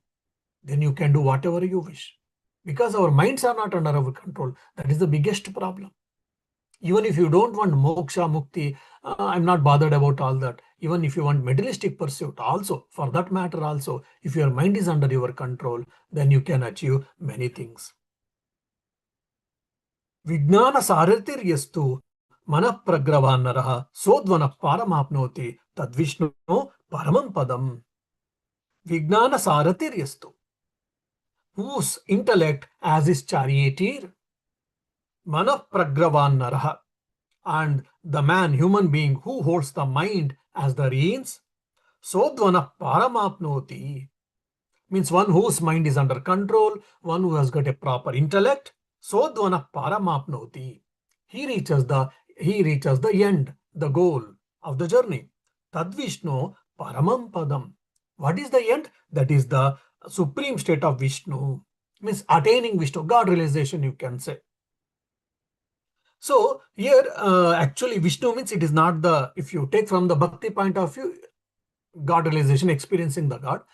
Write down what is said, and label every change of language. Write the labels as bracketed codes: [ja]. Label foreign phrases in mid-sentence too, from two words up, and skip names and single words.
[en] Then you can do whatever you wish. Because our minds are not under our control. That is the biggest problem. Even if you don't want moksha, mukti, I'm not bothered about all that. Even if you want materialistic pursuit, also, for that matter, also, if your mind is under your control, then you can achieve many things. [sa] विज्ञान सारथिर्यस्तु मनः प्रग्रहवान्नरः सोऽध्वनः पारमाप्नोति तद्विष्णु परमं पदम्. विज्ञान सारथिर्यस्तु, [en] whose intellect as his charioteer, [sa] मनः प्रग्रहवान्नरः, [en] and the man, human being, who holds the mind as the reins, [sa] सोऽध्वनः पारमाप्नोति, [en] means one whose mind is under control, one who has got a proper intellect, [sa] सोऽध्वनः पारमाप्नोति, [en] he reaches the end, the goal of the journey. [sa] तद्विष्णु परमं पदम्. [en] What is the end? That is the supreme state of Vishnu, means attaining Vishnu, God realization, you can say. So here actually Vishnu means it is not the, if you take from the bhakti point of view, God realization, experiencing the God.